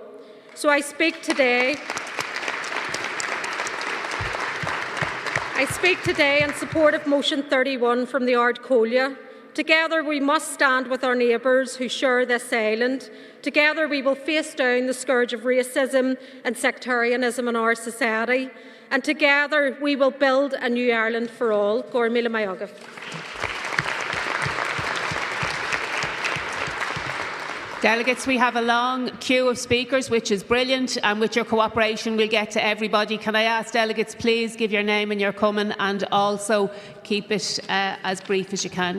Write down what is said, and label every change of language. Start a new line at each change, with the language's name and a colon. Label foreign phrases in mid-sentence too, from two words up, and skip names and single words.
English: So I speak today in support of Motion 31 from the Ard Fheis. Together we must stand with our neighbours who share this island. Together we will face down the scourge of racism and sectarianism in our society. And together we will build a new Ireland for all.
Irish: Gora míle mágat.
English: Delegates, we have a long queue of speakers, which is brilliant, and with your cooperation we'll get to everybody. Can I ask delegates please give your name and your coming, and also keep it as brief as you can.